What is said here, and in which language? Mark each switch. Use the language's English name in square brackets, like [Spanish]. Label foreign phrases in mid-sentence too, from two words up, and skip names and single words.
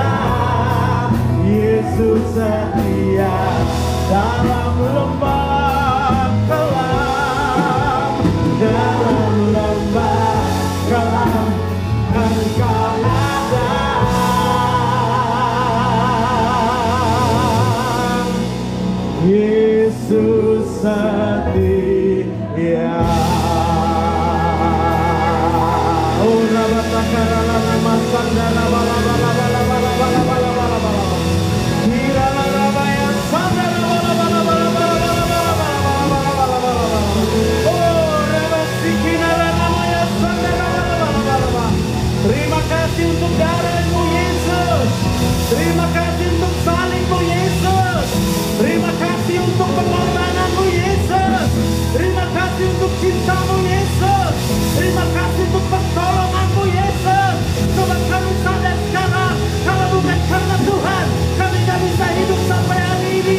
[Indonesian] Yesus setia dalam lembah kelam, dalam lembah kelam Engkau ada. Yesus setia. Oh rabatakara nama sandara bala bala bala bala bala bala bala bala. Kira rabaya sandara bala bala bala bala bala bala bala bala bala. Oh rabasikina namanya sandara bala bala bala bala. Terima kasih untuk darah-Mu Yesus. Terima kasih untuk salib-Mu Yesus. Terima kasih untuk pengorbanan-Mu Yesus. Terima kasih untuk cinta-Mu Yesus. Terima kasih untuk pertolongan-Mu Yesus. Sebab kami sadar sekarang, kalau bukan karena Tuhan, kami tak bisa hidup sampai hari ini.